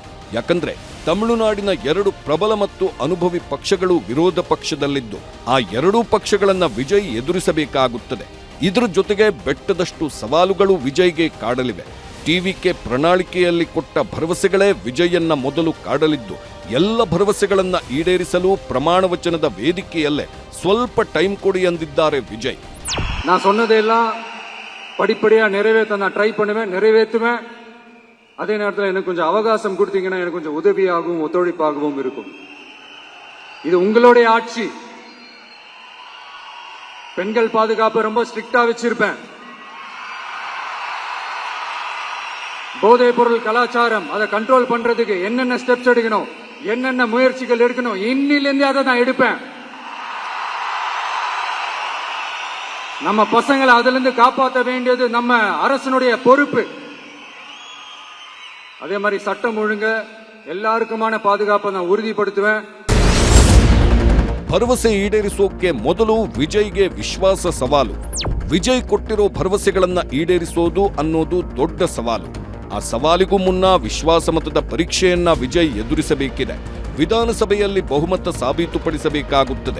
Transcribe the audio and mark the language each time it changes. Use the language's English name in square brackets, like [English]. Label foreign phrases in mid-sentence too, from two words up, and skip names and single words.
[Kannada] ಯಾಕಂದ್ರೆ ತಮಿಳುನಾಡಿನ 2 ಪ್ರಬಲ ಮತ್ತು ಅನುಭವಿ ಪಕ್ಷಗಳು ವಿರೋಧ ಪಕ್ಷದಲ್ಲಿದ್ದು ಆ 2 ಪಕ್ಷಗಳನ್ನ ವಿಜಯ್ ಎದುರಿಸಬೇಕಾಗುತ್ತದೆ. ಇದರ ಜೊತೆಗೆ ಬೆಟ್ಟದಷ್ಟು ಸವಾಲುಗಳು ವಿಜಯ್ಗೆ ಕಾಡಲಿವೆ. ಟಿವಿಕೆ ಪ್ರಣಾಳಿಕೆಯಲ್ಲಿ ಕೊಟ್ಟ ಭರವಸೆಗಳೇ ವಿಜಯನ್ನ ಮೊದಲು ಕಾಡಲಿದ್ದು, ಎಲ್ಲ ಭರವಸೆಗಳನ್ನ ಈಡೇರಿಸಲು ಪ್ರಮಾಣ ವಚನದ ವೇದಿಕೆಯಲ್ಲೇ ಸ್ವಲ್ಪ ಟೈಮ್ ಕೊಡಿ ಎಂದಿದ್ದಾರೆ ವಿಜಯ್. [Tamil] நான் சொன்னதெல்லாம் படிப்படியா நிறைவேற்ற நான் ட்ரை பண்ணுவேன், நிறைவேற்றுவேன். அதே நேரத்தில் எனக்கு கொஞ்சம் அவகாசம் கொடுத்தீங்கன்னா எனக்கு கொஞ்சம் உதவியாகவும் ஒத்துழைப்பாகவும் இருக்கும். இது உங்களுடைய ஆட்சி. பெண்கள் பாதுகாப்பு ரொம்ப ஸ்ட்ரிக்டா வச்சிருப்பேன். போதைப் பொருள் கலாச்சாரம் அதை கண்ட்ரோல் பண்றதுக்கு என்னென்ன ஸ்டெப்ஸ் எடுக்கணும், என்னென்ன முயற்சிகள் எடுக்கணும், இன்னிலிருந்து அதை நான் எடுப்பேன். நம்ம பசங்களை அதிலிருந்து காப்பாற்ற வேண்டியது நம்ம அரசனுடைய பொறுப்பு. அதே மாதிரி சட்டம் ஒழுங்கு எல்லாருக்குமான பாதுகாப்பை நான் ಉறுதிப்படுத்துவேன். [Kannada] ಭರವಸೆ ಈಡೇರಿಸೋಕೆ ಮೊದಲು ವಿಜಯ್ಗೆ ವಿಶ್ವಾಸ ಸವಾಲು. ವಿಜಯ್ ಕೊಟ್ಟಿರೋ ಭರವಸೆಗಳನ್ನ ಈಡೇರಿಸೋದು ಅನ್ನೋದು ದೊಡ್ಡ ಸವಾಲು. ಆ ಸವಾಲಿಗೂ ಮುನ್ನ ವಿಶ್ವಾಸ ಮತದ ಪರೀಕ್ಷೆಯನ್ನ ವಿಜಯ್ ಎದುರಿಸಬೇಕಿದೆ. ವಿಧಾನಸಭೆಯಲ್ಲಿ ಬಹುಮತ ಸಾಬೀತುಪಡಿಸಬೇಕಾಗುತ್ತದೆ.